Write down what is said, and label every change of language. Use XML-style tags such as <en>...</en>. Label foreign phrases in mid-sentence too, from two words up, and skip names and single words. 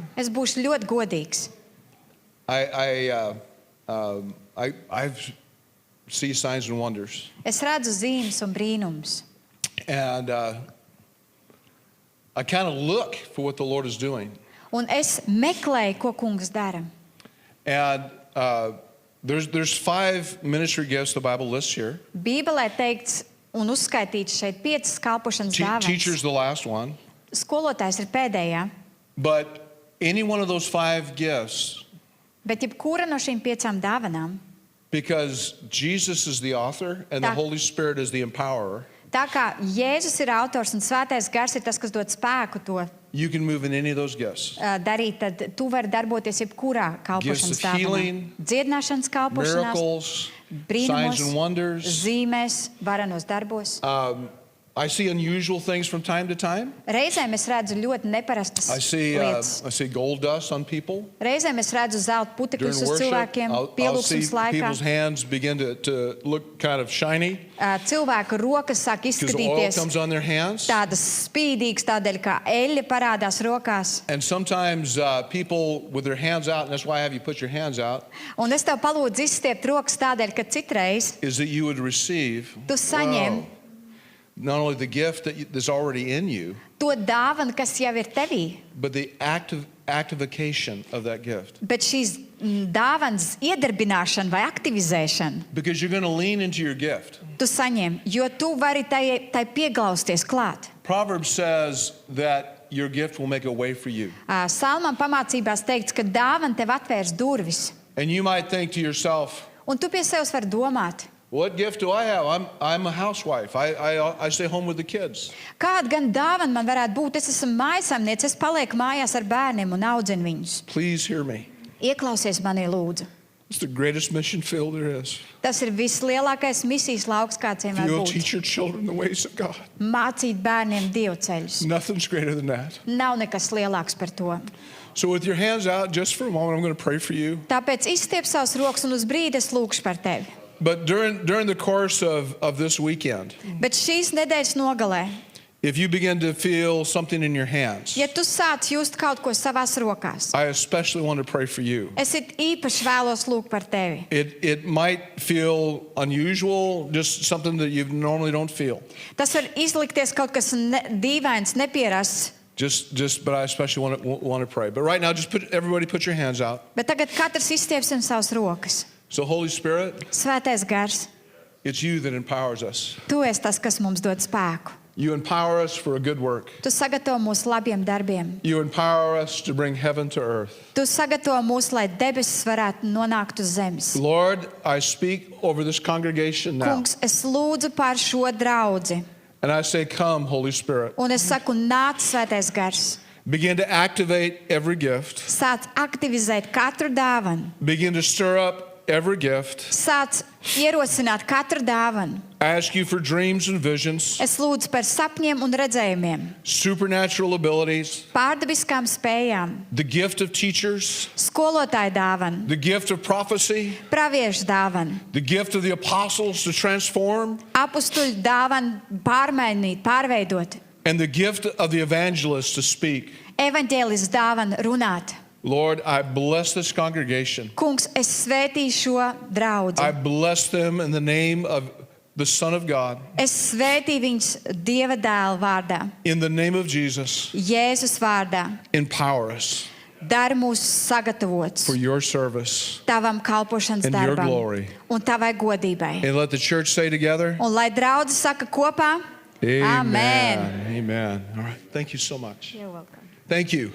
<lv>Es būšu ļoti godīgs.</lv> <en>I see signs and wonders.</en> <lv>Es redzu zīmes un brīnumus.</lv> <en>And I kind of look for what the Lord is doing.</en> <lv>Un es meklēju, ko kungs dara.</lv> <en>And there's 5 ministry gifts the Bible lists here.</en> <lv>Bībelē teikts un uzskaitīts šeit 5 kalpošanas</lv> <en>Teacher's</en> <lv>dāvanas.</lv> <en>the last one.</en> <lv>Skolotājs ir pēdējā.</lv> <en>But any one of those 5 gifts,</en> <lv>Bet jebkura no šīm 5 dāvanām,</lv> <en>because Jesus is the author and the</en> <lv>Tā-</lv> <en>Holy Spirit is the empowerer,</en> <lv>tā kā Jēzus ir autors un Svētais Gars ir tas, kas dod spēku to</lv> <en>you can move in any of those gifts.</en> <lv>darīt, tad tu vari darboties jebkurā kalpošanas</lv> <en>Gifts of healing,</en> <lv>dāvanā. Dziedināšanas kalpošanās,</lv> <en>Miracles,</en> <lv>brīnumos,</lv> <en>signs and wonders.</en> <lv>zīmēs, varenos darbos.</lv> <en>I see unusual things from time to time.</en> <lv>Reizēm es redzu ļoti neparastas</lv> <en>I see</en> <lv>lietas.</lv> <en>gold dust on people.</en> <lv>Reizēm es redzu zelta</lv> <en>During</en> <lv>putekļus uz</lv> <en>worship,</en> <lv>cilvēkiem,</lv> <en>I'll see</en> <lv>pielūgsmes laikā.</lv> <en>people's hands begin to look kind of shiny</en> <lv>Cilvēku rokas sāk</lv> <en>because oil</en> <lv>izskatīties</lv> <en>comes on their hands.</en> <lv>tādas spīdīgas, tādēļ kā eļļa parādās rokās.</lv> <en>And sometimes people with their hands out, and that's why I have you put your hands out,</en> <lv>Un es tev palūdzu izstiept rokas tādēļ, ka citreiz</lv> <en>is that you would receive</en> <lv>tu saņem</lv> <en>not only the gift that's already in you,</en> <lv>to dāvanu, kas jau ir tevī,</lv> <en>but the activation of that gift.</en> <lv>bet šīs dāvanas iedarbināšana vai aktivizēšana</lv> <en>Because you're going to lean into your gift.</en> <lv>tu saņem, jo tu vari tai pieglausties klāt.</lv> <en>Proverbs says that your gift will make a way for you.</en> <lv>Salmam pamācībās teikts, ka dāvana tev atvērs durvis.</lv> <en>And you might think to yourself,</en> <lv>Un tu pie sevis vari domāt,</lv> <en>what gift do I have? I'm a housewife. I stay home with the kids.</en> <lv>kāda gan dāvana man varētu būt? Es esmu mājasemniece, es palieku mājās ar bērniem un audzinu viņus.</lv> <en>Please hear me.</en> <lv>Ieklausies manī, lūdzu.</lv> <en>It's the greatest mission field there is.</en> <lv>Tas ir vislielākais misijas lauks, kāds vien var</lv> <en>You'll</en> <lv>būt.</lv> <en>teach your children the ways of God.</en> <lv>Mācīt bērniem dievceļus.</lv> <en>Nothing's greater than that.</en> <lv>Nav nekas lielāks par to.</lv> <en>So with your hands out, just for a moment, I'm going to pray for you.</en> <lv>Tāpēc izstiep savus rokas un uz brīdi es lūkšu par tevi.</lv> <en>But during the course of this weekend,</en> <lv>Bet šīs nedēļas nogalē,</lv> <en>if you begin to feel something in your hands,</en> <lv>ja tu sāc just kaut ko savās rokās,</lv> <en>I especially want to pray for you.</en> <lv>es it īpaši vēlos lūgt par tevi.</lv> <en>It might feel unusual, just something that you normally don't feel.</en> <lv>Tas var izlikties kaut kas dīvains, nepierasts.</lv> <en>But I especially want to pray. But right now, everybody put your hands out.</en> <lv>Bet tagad katrs izstiepsim savas rokas.</lv> <en>So Holy Spirit,</en> <lv>Svētais Gars,</lv> <en>it's you that empowers us.</en> <lv>tu esi tas, kas mums dod spēku.</lv> <en>You empower us for a good work.</en> <lv>Tu sagatavo mūs labiem darbiem.</lv> <en>You empower us to bring heaven to earth.</en> <lv>Tu sagatavo mūs, lai debesis varētu nonākt uz zemes.</lv> <en>Lord, I speak over this congregation now.</en> <lv>Kungs, es lūdzu par šo draudzi.</lv> <en>And I say, come, Holy Spirit.</en> <lv>Un es saku, nāc, Svētais Gars.</lv> <en>Begin to activate every gift.</en> <lv>Sāc aktivizēt katru dāvanu.</lv> <en>Begin to stir up every gift.</en> <lv>Sāc ierosināt katru dāvanu.</lv> <en>I ask you for dreams and visions,</en> <lv>Es lūdzu par sapņiem un redzējumiem,</lv> <en>supernatural abilities,</en> <lv>pārdabiskām spējām,</lv> <en>the gift of teachers,</en> <lv>skolotāju dāvanu,</lv> <en>the gift of prophecy,</en> <lv>praviešu dāvanu,</lv> <en>the gift of the apostles to transform,</en> <lv>apustuļu dāvanu pārmainīt, pārveidot,</lv> <en>and the gift of the evangelist to speak.</en> <lv>evaņģēlis dāvanu runāt.</lv> <en>Lord, I bless this congregation.</en> <lv>Kungs, es svētīšu šo draudzi.</lv> <en>I bless them in the name of the Son of God,</en> <lv>Es svētīju viņus Dieva dēla vārdā,</lv> <en>in the name of Jesus.</en> <lv>Jēzus vārdā.</lv> <en>Empower us</en> <lv>Dari mūs sagatavots</lv> <en>for your service.</en> <lv>tavam kalpošanas</lv> <en>And your</en> <lv>darbam</lv> <en>glory.</en> <lv>un tavai godībai.</lv> <en>And let the church say together,</en> <lv>Un lai draudzi saka kopā,</lv> <en>Amen. Amen. All right. Thank you so much. You're welcome. Thank you.</en>